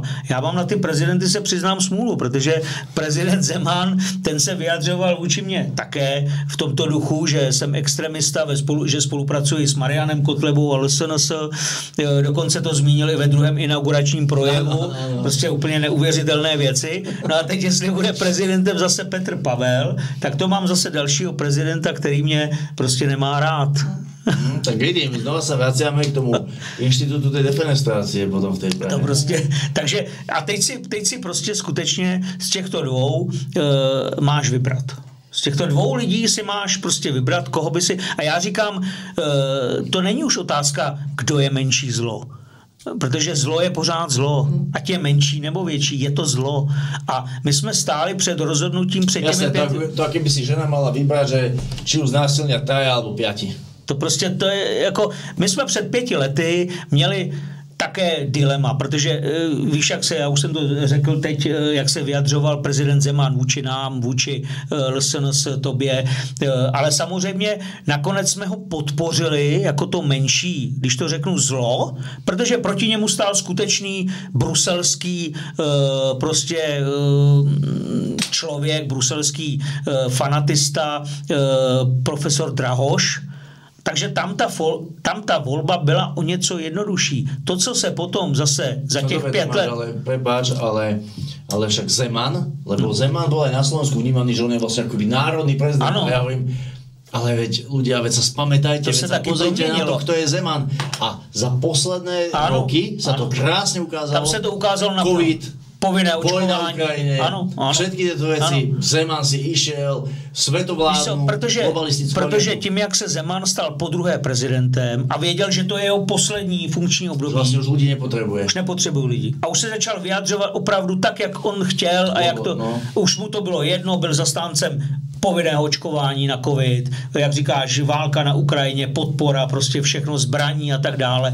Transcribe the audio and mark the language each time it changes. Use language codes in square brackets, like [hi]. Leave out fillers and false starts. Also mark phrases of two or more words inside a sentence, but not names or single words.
[cs] Já mám na ty prezidenty se přiznám smůlu, protože prezident Zeman, ten se vyjadřoval vůči mě také v tomto duchu, že jsem extremista, že spolupracuji s Marianem Kotlebou a LSNS, dokonce to zmínili ve druhém inauguračním projevu, prostě úplně neuvěřitelné věci. No a teď, jestli bude prezidentem zase Petr Pavel, tak to mám zase dalšího prezidenta, který mě prostě nemá rád. [sk] Tak vidím, znova sa vraciame k tomu inštitútu tej defenestrácie potom v tej práve. [cs] To prostě, takže a teď si prostě skutečně z těchto dvou máš vybrat. Z těchto dvou lidí si máš prostě vybrat, koho by si... A já říkám, to není už otázka, kdo je menší zlo. Protože zlo je pořád zlo. Ať je menší nebo větší, je to zlo. A my jsme stáli před rozhodnutím před těmi [sk] Jasne, to aké by si žena mala vybrať, že či už znásilnia traja alebo 5. [cs] To prostě to je jako... My jsme před 5 lety měli také dilema, protože víš, jak se, já už jsem to řekl teď, jak se vyjadřoval prezident Zeman vůči nám, vůči LSNS, tobě, ale samozřejmě nakonec jsme ho podpořili jako to menší, když to řeknu zlo, protože proti němu stál skutečný bruselský prostě člověk, bruselský fanatista, profesor Drahoš. Takže tam ta volba byla o něco jednodušší. To, co se potom zase za těch 5 let... [sk] Ale prepáč, ale však Zeman, lebo Zeman bol aj na Slovensku vnímaný, že on je vlastne akoby národný prezident. [cs] Ano. [sk] Ja hovorím, ale veď ľudia, veď sa spamätajte, veď sa pozrite na to, kto je Zeman. A za posledné roky sa to krásne ukázalo. [cs] Tam se to ukázalo na COVID, povinné očkování. [sk] Vojna v Ukrajine, všetky tieto veci. Zeman si išiel, svetovládnu, [cs] globalistickou. Protože tím, jak se Zeman stal podruhé prezidentem a věděl, že to je jeho poslední funkční období. Vlastně už lidi nepotřebuje. Už nepotřebují lidi. A už se začal vyjadřovat opravdu tak, jak on chtěl a jak to... No. Už mu to bylo jedno, byl zastáncem povinného očkování na covid, jak říkáš, válka na Ukrajině, podpora, prostě všechno zbraní a tak dále.